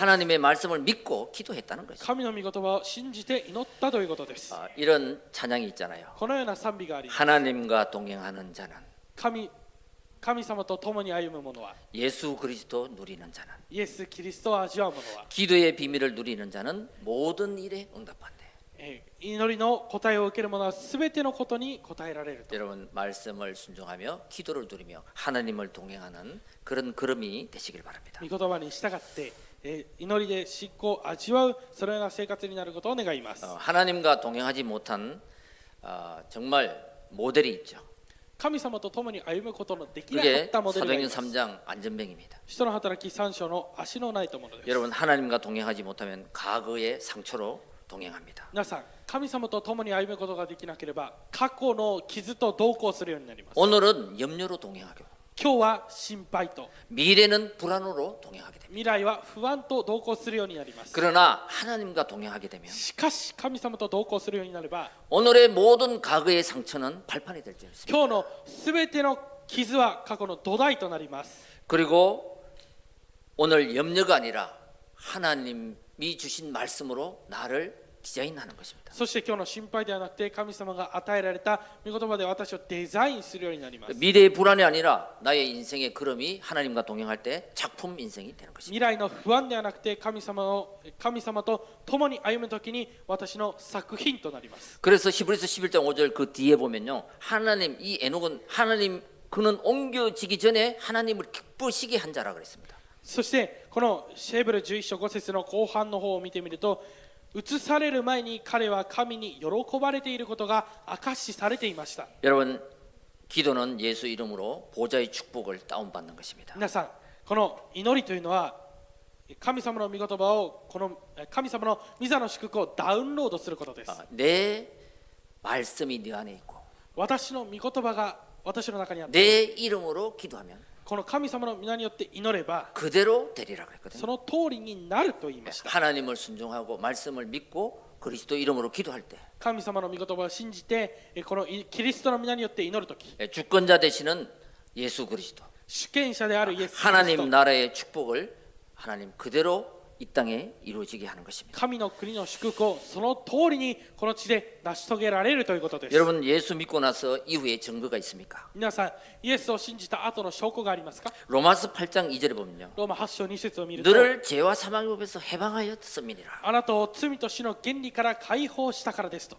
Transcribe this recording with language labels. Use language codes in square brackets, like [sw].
[ko] 하나님의 말씀을 믿고 기도했다는 것입니다. [ja] 神の御言葉を信じて祈ったということです。 [ko] 이런 찬양이 있잖아요. [ja] このような賛美があります。 [ko] 하나님과 동행하는 자는 [ja] 神様と共に歩む者は [ko] 예수 그리스도 누리는 자는 [ja] イエス・キリストを味わう者は [ko] 기도의 비밀을 누리는 자는 모든 일에 응답한대. [ja] 祈りの答えを受ける者は全てのことに答えられると。 [ko] 여러분 말씀을 순종하며 기도를 누리며 하나님을 동행하는 그런 걸음이 되시길 바랍니다. [ja] 御言葉に従って祈りで信仰を味わうそのような生活になることを願います。 [ko] 하나님과 동행하지 못한 정말 모델이 있죠. [ja] 神様と共に歩むことのできなかっ [ko] 그게 [ja] たモデルがあり [ko] 사도행전 [ja] ます [ko] 3장 안전뱅입니다. [ja] 使徒の働き3章の足のない友です [ko] 여러분 하나님과 동행하지 못하면 과거의 상처로 동행합니다. [ja] 皆さん神様と共に歩むことができなければ過去の傷と同行するようになります [ko] 오늘은 염려로 동행하고 [ja] 今日は心配と [ko] 미래는 불안으로 동행하게 됩니다. [ja] 未来は不安と同行するようになります [ko] 그러나 하나님과 동행하게 되면 [ja] しかし神様と同行するようになれば [ko] 오늘의 모든 과거의 상처는 발판이 될 줄 믿습니다. [ja] 今日のすべての傷は過去の土台となります [ko] 그리고 오늘 염려가 아니라 하나님이 주신 말씀으로 나를 디자인하는 것입니다. [ja] そして今日の心配ではなくて神様が与えられた御言葉で私をデザインするようになります [ko] 미래의 불안이 아니라 나의 인생의 걸음이 하나님과 동행할 때 작품 인생이 되는 것입니다. [ja] 未来の不安ではなくて神様と共に歩むときに私の作品となります [ko] 그래서 히브리서 11장 5절 그 뒤에 보면요. 하나님 이 에녹은 하나님 그는 옮겨지기 전에 하나님을 기쁘시게 한 자라 그랬습니다. [ja] そしてこのヘブル11章5節の後半の方を見てみると移される前に彼は神に喜ばれていることが証しされていました [ko] 여러분 기도는 예수 이름으로 보좌의 축복을 다운받는 것입니다. [ja] 皆さんこの祈りというのは神様の御言葉をこの神様の御座の祝福をダウンロードすることです [ko] 내 말씀이 네 안에 있고 [ja] 私の御言葉が私の中にあって [ko] 내 이름으로 기도하면 [ja] この神様の皆によって祈れば [ko] 그대로 되리라 그랬거든요. [ja] その通りになると言いました [ko] 하나님을 순종하고 말씀을 믿고 그리스도 이름으로 기도할 때 [ja] 神様の御言葉を信じてこのキリストの皆によって祈るとき [ko] 주권자 되시는 예수 그리스도 [ja] 主権者であるイエス・キリスト [ko] 하나님 나라의 축복을 하나님 그대로 이 땅에 이루어지게 하는 것입니다. [ja] 神の国の祝福をその通りにこの地で成し遂げられるということです [ko] 여러분 예수 믿고 나서 이후에 증거가 있습니까? [ja] 皆さんイエスを信じた後の証拠がありますか [ko] 로마서 8장 2절에 보면요. [ja] ローマ8章2節を見ると [ko] 너를 죄와 사망의 법에서 해방하였음이니라. [ja] あなたを罪と死の原理から解放したからですと